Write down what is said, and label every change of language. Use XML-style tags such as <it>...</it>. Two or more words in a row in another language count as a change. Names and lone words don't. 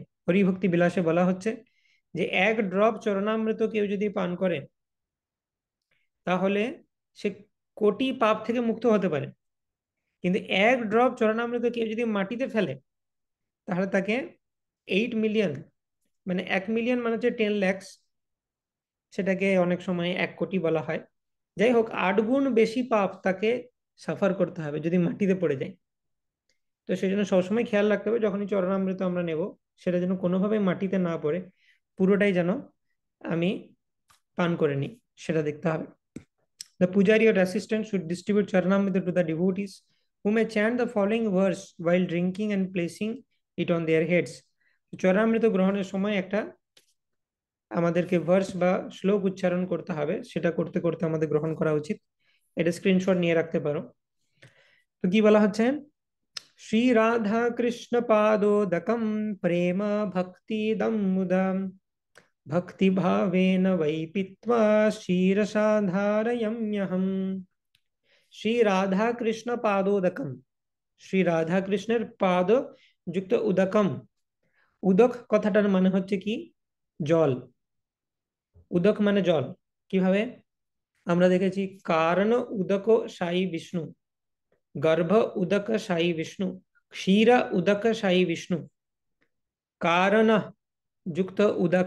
<bn>হরিভক্তি বিলাসে বলা হচ্ছে যে এক ড্রপ চরণামৃত কেউ যদি পান করে তাহলে সে কোটি পাপ থেকে মুক্ত হতে পারে, কিন্তু এক ড্রপ চরণামৃত কেউ যদি মাটিতে ফেলে তাহলে তাকে 8 মিলিয়ন, মানে 1 মিলিয়ন মানে হচ্ছে 10 লাখ, সেটাকে অনেক সময় 1 কোটি বলা হয়। যাই হোক, 8 গুণ বেশি পাপ তাকে সাফার করতে হবে যদি মাটিতে পড়ে যায়। তো সেই জন্য সবসময় খেয়াল রাখতে হবে যখনই চরণামৃত আমরা নেব সেটা যেন কোনোভাবে মাটিতে না পড়ে, পুরোটাই যেন আমি পান করে নিই সেটা দেখতে হবে।</bn> <en>The pujari or assistant should distribute charanamrita to the devotees who may chant the following verse while drinking and placing it on their heads.</en> <bn>চরণামৃত গ্রহণের সময় একটা আমাদেরকে ভার্স বা শ্লোক উচ্চারণ করতে হবে, সেটা করতে করতে আমাদের গ্রহণ করা উচিত। এটা স্ক্রিনশট নিয়ে রাখতে পারো। তো কি বলা হচ্ছে?</bn> <sa>श्री राधा कृष्ण पादोदकं प्रेम भक्तिदं मुदां भक्ति भावेन वै पीत्वा क्षीरसाधारयम्यहम्। श्री राधा कृष्ण पादोदकम,</sa> <bn>শ্রী রাধা কৃষ্ণের পাদ যুক্ত উদকম। উদক কথাটার মানে হচ্ছে কি জল, উদক মানে জল। কিভাবে? আমরা দেখেছি কারণ উদক সাই বিষ্ণু, গর্ভ উদক সাই বিষ্ণু, ক্ষীর উদক সাই বিষ্ণু, কারণ যুক্ত উদক।</bn>